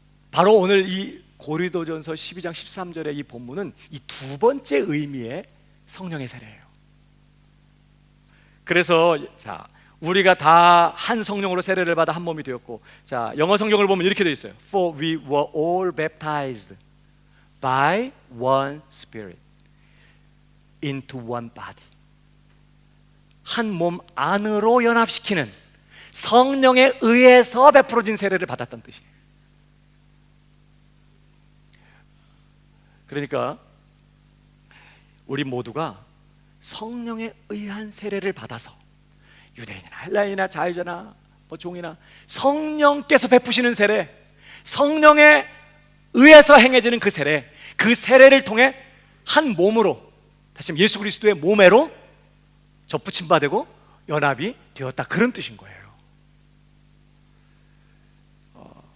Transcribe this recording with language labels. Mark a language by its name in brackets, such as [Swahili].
[Korean] 바로 오늘 이 고린도전서 12장 13절의 이 본문은 이 두 번째 의미의 성령의 세례예요. 그래서 자, 우리가 다 한 성령으로 세례를 받아 한 몸이 되었고, 자, 영어 성경을 보면 이렇게 되어 있어요. [English] For we were all baptized by one Spirit into one body. [Korean] 한 몸 안으로 연합시키는 성령에 의해서 베풀어진 세례를 받았다는 뜻이에요. 그러니까 우리 모두가 성령에 의한 세례를 받아서 유대인이나 헬라인이나 자유자나 종이나 성령께서 베푸시는 세례, 성령에 의해서 행해지는 그 세례를 통해 한 몸으로, 다시 말하면 예수 그리스도의 몸으로 접붙임 받고 연합이 되었다, 그런 뜻인 거예요.